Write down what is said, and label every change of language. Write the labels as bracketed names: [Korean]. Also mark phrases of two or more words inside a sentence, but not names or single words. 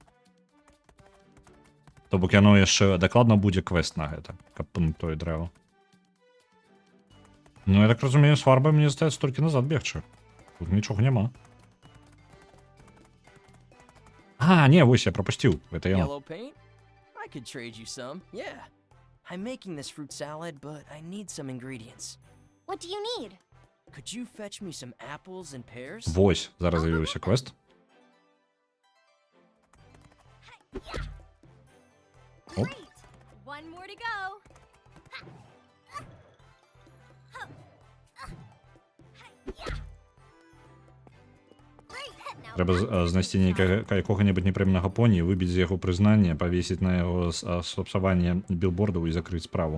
[Belarusian] То бок яно яшчэ дакладна будзе квест на гэта, каб пнуць тое дрэва. Ну, я так разумею, з фарбай мне застаецца толькі назад бегчы. Тут нічога няма. Не, вось я пропусціў. Гэта яно. [English] Yellow paint? I could trade you some, yeah. I'm making this fruit salad, but I need some ingredients. What do you need? Could you fetch me some apples and pears? [Belarusian] Вось, зараз з'явіўся квест. Оп. [English] Great. One more to go. [Belarusian] Трэба знайсці якога-небудзь непрыемнага поні, выбіць з яго прызнанне, павесіць на яго сапсаванне білбордаў і закрыць справу.